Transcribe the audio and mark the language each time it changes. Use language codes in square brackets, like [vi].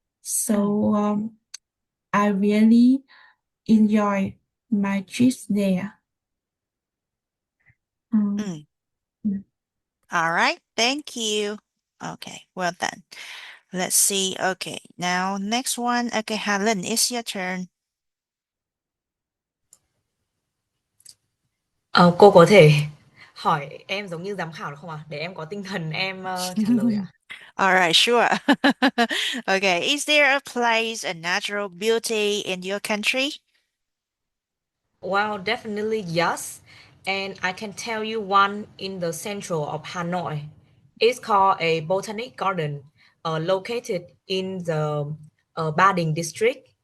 [en] So I really enjoy my trips there. Um, mm. All right, thank you. Okay, well done. Let's see. Okay, now next one. Okay, Helen, it's your turn. [vi] Ờ, cô có thể hỏi em giống như giám khảo được không ạ? Để em có tinh thần em trả lời ạ. [en] All right, sure. Okay, is there a place, a natural beauty in your country? Well, definitely yes. And I can tell you one in the central of Hanoi. It's called a botanic garden, located in the Ba Đình district.